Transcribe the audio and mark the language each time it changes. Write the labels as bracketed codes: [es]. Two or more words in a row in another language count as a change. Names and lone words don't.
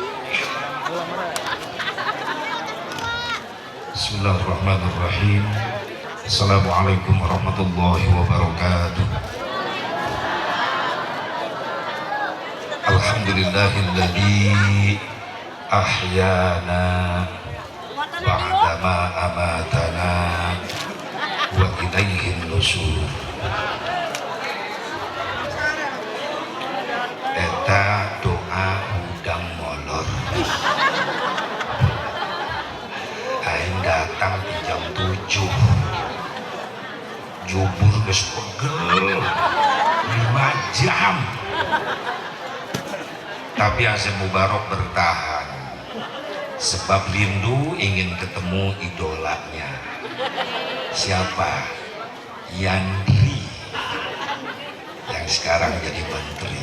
[ar] بسم الله الرحمن الرحيم. السلام عليكم ورحمة الله وبركاته. الحمد لله الذي أحيانا بعد ما أماتنا وإليه النشور. [su] Eta doa udang molor. Aing datang di jam 7, jubur geus pegel 5 jam, [id] tapi Azam Mubarok bertahan sebab rindu ingin ketemu idolanya. Siapa? Yandri yang sekarang jadi menteri.